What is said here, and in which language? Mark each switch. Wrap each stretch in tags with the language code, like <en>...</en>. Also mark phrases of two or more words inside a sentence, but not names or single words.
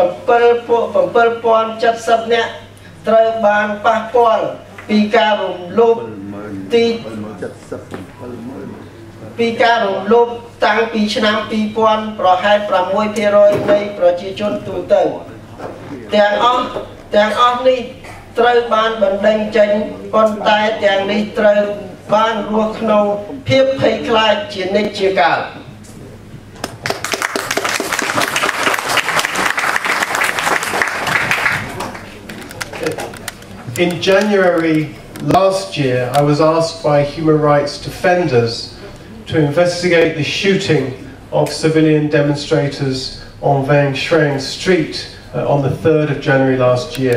<km>7,070 នាក់ត្រូវបានប៉ះពាល់ពីការរំលោភតាំងពីឆ្នាំ 2000 ប្រហែល 6% នៃប្រជាជនទូទៅទាំងអស់នេះត្រូវបានបណ្ដេញចេញប៉ុន្តែទាំងនេះត្រូវបានរស់ក្នុងភាពភ័យខ្លាចជានិច្ចជាកាល</km> <en>In January last year, I was asked by human rights defenders to investigate the shooting of civilian demonstrators on Vang Shreng Street on the 3rd of January last year.</en>